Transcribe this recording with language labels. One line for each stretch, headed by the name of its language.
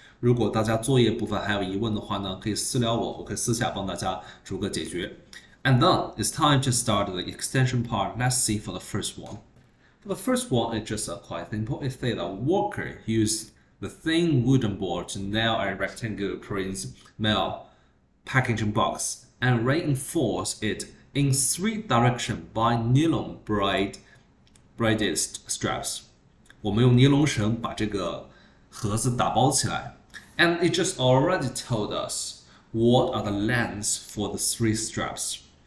Chinese: 如果大家作业部分还有疑问的话呢，可以私聊我，我可以私下帮大家逐个解决。
English: And then it's time to start the extension part. Let's see for the first one. For the first one, it's just quite simple. It says that worker used the thin wooden board to nail a rectangular print mail packaging box and reinforce it in 3 directions by nylon braided straps.
Chinese: 我们用尼龙绳把这个盒子打包起来。
English: And it just already told us what are the lengths for the 3 straps.